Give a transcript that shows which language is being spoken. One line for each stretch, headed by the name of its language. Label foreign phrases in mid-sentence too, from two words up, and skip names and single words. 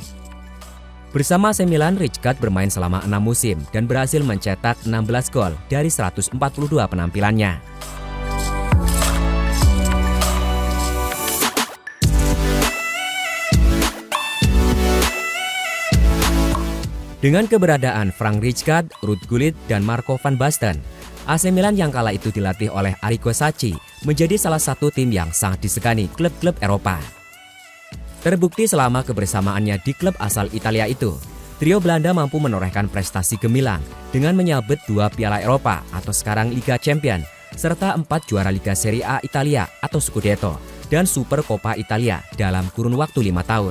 Indonesian: Bersama AC Milan, Rijkaard bermain selama 6 musim dan berhasil mencetak 16 gol dari 142 penampilannya. Dengan keberadaan Frank Rijkaard, Ruud Gullit, dan Marco van Basten, AC Milan yang kala itu dilatih oleh Arrigo Sacchi menjadi salah satu tim yang sangat disegani klub-klub Eropa. Terbukti selama kebersamaannya di klub asal Italia itu, trio Belanda mampu menorehkan prestasi gemilang dengan menyabet 2 Piala Eropa atau sekarang Liga Champions, serta 4 juara Liga Serie A Italia atau Scudetto, dan Super Coppa Italia dalam kurun waktu 5 tahun.